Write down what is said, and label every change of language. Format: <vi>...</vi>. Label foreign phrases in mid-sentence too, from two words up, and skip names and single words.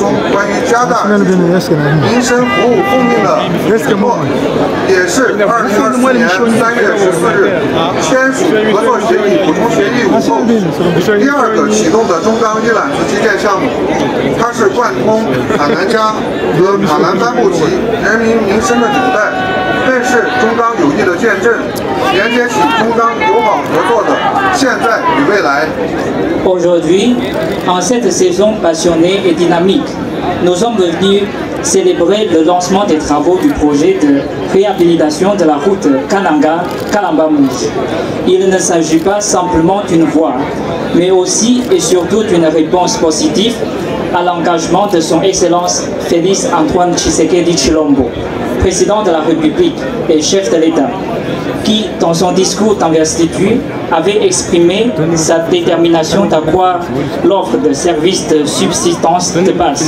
<zh>中关于加大民生服务供应的承诺，也是2024年3月14日签署合作协议补充协议后第2个启动的中钢一揽子基建项目，它是贯通卡南加和卡兰班布吉人民民生的纽带，更是中钢友谊的见证，连接起中钢友好合作的现在与未来。</zh> <fr>Aujourd'hui, en cette saison passionnée et dynamique, nous sommes venus célébrer le lancement des travaux du projet de réhabilitation de la route Kananga-Kalambamouche. Il ne s'agit pas simplement d'une voie, mais aussi et surtout d'une réponse positive à l'engagement de son Excellence Félix Antoine Tshisekedi Tshilombo, président de la République et chef de l'État, qui, dans son discours d'investiture, avait exprimé sa détermination d'accroître l'offre de services de subsistance de base.</fr>